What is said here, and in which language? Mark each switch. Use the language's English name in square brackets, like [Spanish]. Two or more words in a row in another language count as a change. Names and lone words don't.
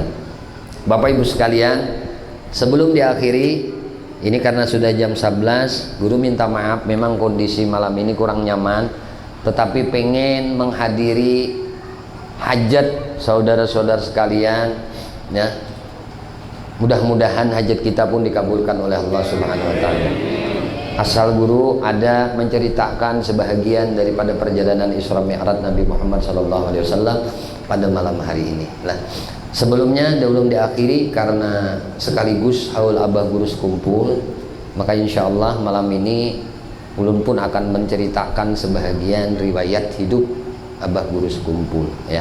[Indonesian] Bapak Ibu sekalian, sebelum diakhiri, ini karena sudah jam 11, guru minta maaf, memang kondisi malam ini kurang nyaman, tetapi pengen menghadiri hajat saudara-saudara sekalian, ya. Mudah-mudahan hajat kita pun dikabulkan oleh Allah [Arabic] سبحانه وتعالى. [Indonesian] Asal guru ada menceritakan sebahagian daripada perjalanan Isra Mi'raj Nabi Muhammad [Arabic] صلى الله عليه وسلم [Indonesian] pada malam hari ini. Nah, Sebelumnya belum diakhiri karena sekaligus haul Abah Guru Sekumpul, maka [Arabic] إن شاء الله [Indonesian] malam ini ulun pun akan menceritakan sebahagian riwayat hidup Abah Guru Sekumpul ya.